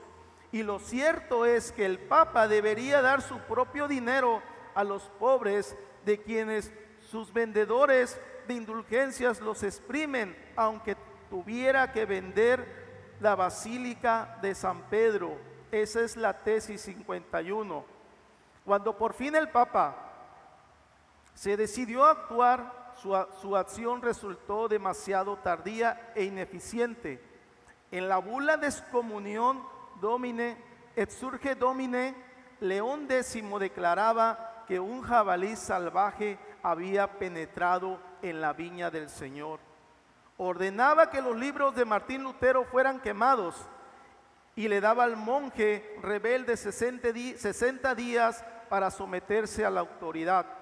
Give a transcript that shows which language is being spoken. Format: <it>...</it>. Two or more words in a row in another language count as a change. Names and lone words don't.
<es>Y lo cierto es que el Papa debería dar su propio dinero a los pobres, de quienes sus vendedores de indulgencias los exprimen, aunque tuviera que vender la Basílica de San Pedro. Esa es la tesis 51. Cuando por fin el Papa se decidió a actuar, su acción resultó demasiado tardía e ineficiente. En la bula de excomunión Domine et surge Domine, León X declaraba que un jabalí salvaje había penetrado en la viña del Señor. Ordenaba que los libros de Martín Lutero fueran quemados y le daba al monje rebelde 60 días para someterse a la autoridad.</es>